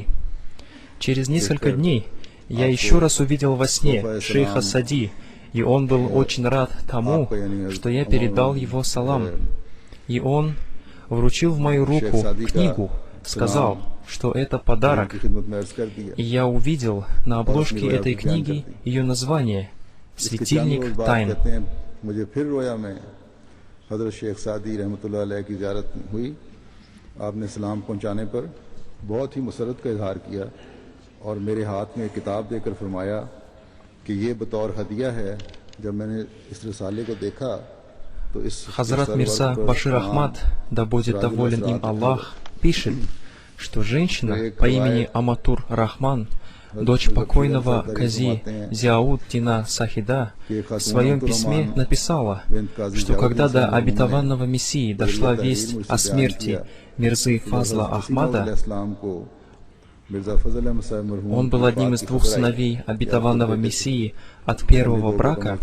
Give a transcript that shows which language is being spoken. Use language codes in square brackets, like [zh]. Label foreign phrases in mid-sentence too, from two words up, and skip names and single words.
[ru] Через несколько дней я еще раз увидел во сне шейха Сади, и он был очень рад тому, что я передал его салам. И он вручил в мою руку книгу, сказал, что это подарок. И я увидел на обложке этой книги ее название «Светильник тайн». [ur] اور میرے ہاتھ میں کتاب دے کر فرمایا کہ یہ بطور ہدیہ ہے. جب میں نے اس رسالے کو دیکھا تو اس [ru] Хазрат Мирза Башир Ахмад, да будет доволен им Аллах, пишет, что женщина по имени Аматур Рахман, дочь покойного Кази Зиауд Дина Сахида, в своем письме написала, что когда до обетованного Мессии дошла весть о смерти Мирзы Фазла Ахмада, Он был одним из двух сыновей обетованного Мессии от первого брака.